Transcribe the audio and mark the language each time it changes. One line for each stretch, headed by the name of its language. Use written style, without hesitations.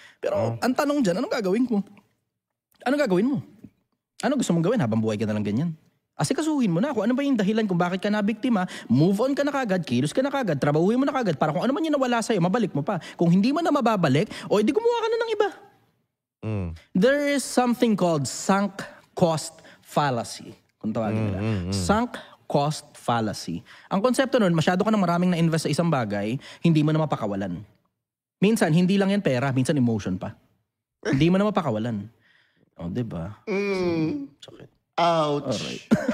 Filipino: Pero ang tanong dyan, anong gagawin ko? Anong gagawin mo? Ano gusto mong gawin habang buhay ka na lang ganyan? Asikasuhin mo na kung ano ba yung dahilan kung bakit ka nabiktima, move on ka na kagad, kilos ka na kagad, trabahuhin mo na kagad para kung ano man yung nawala sa'yo, mabalik mo pa. Kung hindi mo na mababalik, o edi gumawa ka na ng iba.
English: There is something called sunk cost fallacy.
Filipino: Kung tawagin nila. Sunk cost fallacy. Ang konsepto nun, masyado ka ng maraming na-invest sa isang bagay, hindi mo na mapakawalan. Minsan, hindi lang yan pera. Minsan, emotion pa. Hindi mo na mapakawalan. O, diba? Sakit.
English: Ouch. Alright.